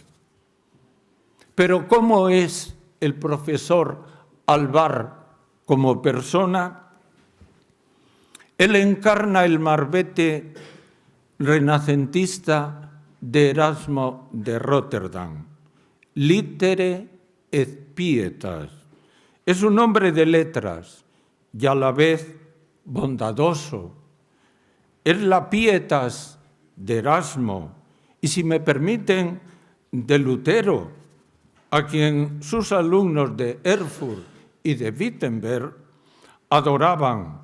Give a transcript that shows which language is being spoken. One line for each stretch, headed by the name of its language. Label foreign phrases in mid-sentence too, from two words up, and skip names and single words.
Spanish: Pero ¿cómo es el profesor Alvar como persona? Él encarna el marbete renacentista de Erasmo de Rotterdam,
Latin: litere et pietas.
Spanish: Es un hombre de letras y a la vez bondadoso. Es la pietas de Erasmo y, si me permiten, de Lutero, a quien sus alumnos de Erfurt y de Wittenberg adoraban.